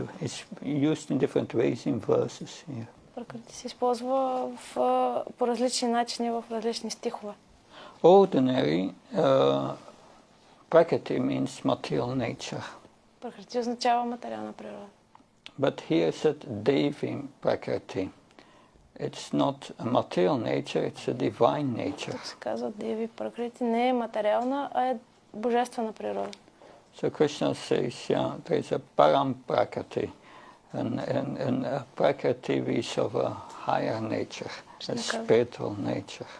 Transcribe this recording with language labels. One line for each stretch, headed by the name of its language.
English: It's used in different ways in verses here.
Bulgarian: Пракрати се използва по различни начини в различни стихове.
English: Ordinary Prakriti means material nature.
Bulgarian: Пракрати означава материална природа.
English: But here said Devi Prakriti. It's not a material nature, it's a divine nature.
Bulgarian: Тук се казва Деви Пракрати не е материална, а е божествена природа.
English: So Krishna says, yeah, there is a Param Prakriti, and a Prakriti is of a higher nature, a spiritual nature.